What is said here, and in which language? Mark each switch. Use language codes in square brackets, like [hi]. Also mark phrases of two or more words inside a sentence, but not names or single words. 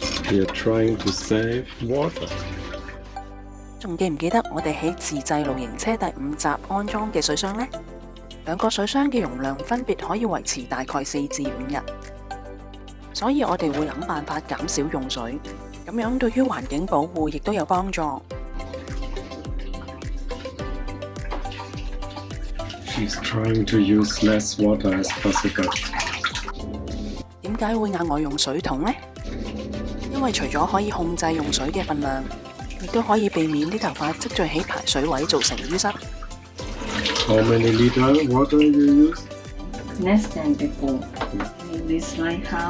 [en] We are trying to save water. [yue] 仲記唔記得我哋喺自製露營車第5集安裝嘅水箱呢？2個水箱嘅容量分別可以維持大概4至5日，所以我哋會諗辦法減少用水，咁樣對於環境保護亦都有幫助。 [en] She's trying to use less water as possible. [yue] 點解會額外用水桶呢？因為除咗可以控制用水嘅份量，亦都可以避免啲頭髮積聚喺排水位造成淤塞。 [en] How many liter water you use? Less than before. Maybe it's like half.